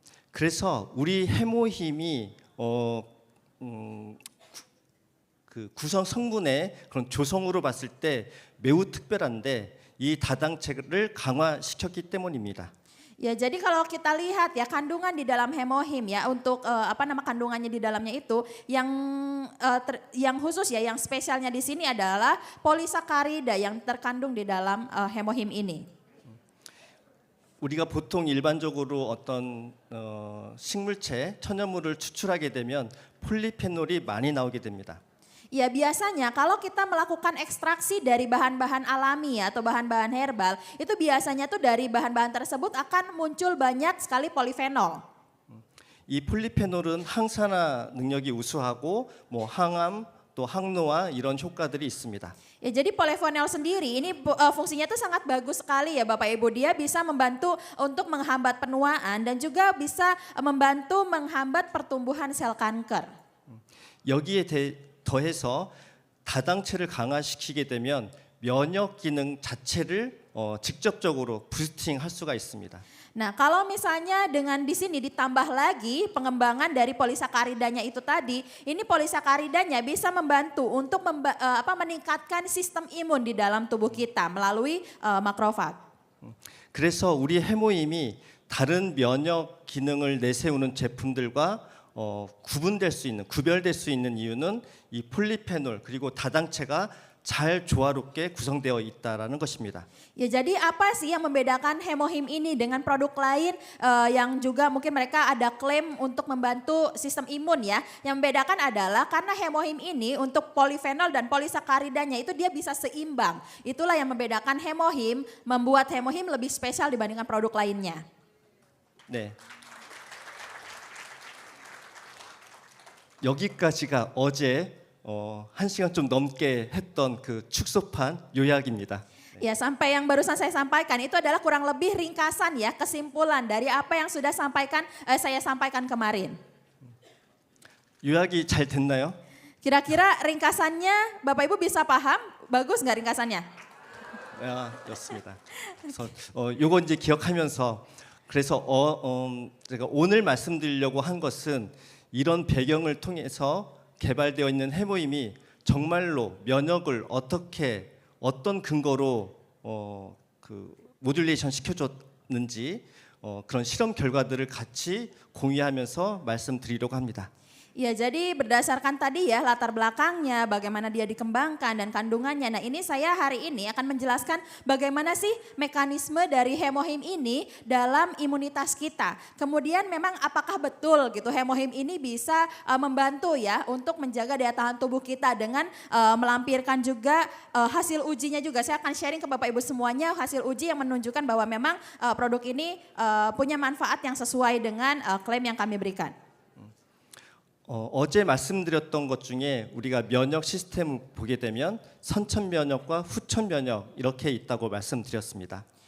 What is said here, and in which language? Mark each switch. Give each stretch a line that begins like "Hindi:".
Korean: 그래서 우리 해모힘이 그 구성 성분의 그런 조성으로 봤을 때 매우 특별한데 이 다당체를 강화시켰기 때문입니다.
Indonesian: Ya jadi kalau kita lihat ya kandungan di dalam hemohim ya untuk kandungannya di dalamnya itu yang khusus ya yang spesialnya di sini adalah polisakarida yang terkandung di dalam hemohim ini.
Korean: 우리가 보통 일반적으로 어떤 식물체, 천연물을 추출하게 되면 폴리페놀이 많이 나오게 됩니다.
Indonesian: Ya biasanya kalau kita melakukan ekstraksi dari bahan-bahan alami ya, atau bahan-bahan herbal, itu biasanya tuh dari bahan-bahan tersebut akan muncul banyak sekali polifenol.
Korean: 이 폴리페놀은 항산화 능력이 우수하고 뭐 항암 또 항노화 이런 효과들이 있습니다.
Indonesian: Ya jadi polifenol sendiri ini fungsinya tuh sangat bagus sekali ya Bapak Ibu. Dia bisa membantu untuk menghambat penuaan dan juga bisa membantu menghambat pertumbuhan sel kanker.
Korean: 여기에 더해서 다당체를 강화시키게 되면 면역 기능 자체를 직접적으로 부스팅할 수가 있습니다.
Indonesian: Nah, kalau misalnya dengan di sini ditambah lagi pengembangan dari polisakaridanya itu tadi, ini polisakaridanya bisa membantu untuk meningkatkan sistem imun di dalam tubuh kita melalui makrofag.
Korean: 그래서 우리 해모임이 다른 면역 기능을 내세우는 제품들과 구별될 수 있는 이유는 이 폴리페놀 그리고 다당체가 잘 조화롭게 구성되어 있다라는 것입니다.
Indonesian: Ya jadi apa sih yang membedakan hemohim ini dengan produk lain yang juga mungkin mereka ada klaim untuk membantu sistem imun ya. Yang membedakan adalah karena hemohim ini untuk polifenol dan polisakaridanya itu dia bisa seimbang. Itulah yang membedakan hemohim, membuat hemohim lebih spesial dibandingkan produk lainnya.
Korean: 네. 여기까지가 어제 1시간 좀 넘게 했던 그 축소판 요약입니다.
Indonesian: Ya sampai yang barusan saya sampaikan itu adalah kurang lebih ringkasan ya kesimpulan dari apa yang sudah saya sampaikan kemarin.
Korean: 요약이 잘 됐나요?
Indonesian: Kira-kira ringkasannya Bapak Ibu bisa paham? Bagus nggak ringkasannya?
Korean: 아, 좋습니다. 그래서 요거 이제 기억하면서 그래서 제가 오늘 말씀드리려고 한 것은 이런 배경을 통해서 개발되어 있는 해모임이 정말로 면역을 어떤 근거로 그 모듈레이션 시켜줬는지 그런 실험 결과들을 같이 공유하면서 말씀드리려고 합니다.
Indonesian: Ya jadi berdasarkan tadi ya latar belakangnya, bagaimana dia dikembangkan dan kandungannya. Nah ini saya hari ini akan menjelaskan bagaimana sih mekanisme dari hemohim ini dalam imunitas kita. Kemudian memang apakah betul gitu hemohim ini bisa membantu ya untuk menjaga daya tahan tubuh kita dengan melampirkan juga hasil ujinya juga. Saya akan sharing ke Bapak Ibu semuanya hasil uji yang menunjukkan bahwa memang produk ini punya manfaat yang sesuai dengan klaim yang kami berikan.
Korean: 어제 말씀드렸던 것 중에 우리가 면역 시스템을 보게 되면 선천 면역과 후천 면역 이렇게 있다고 말씀드렸습니다.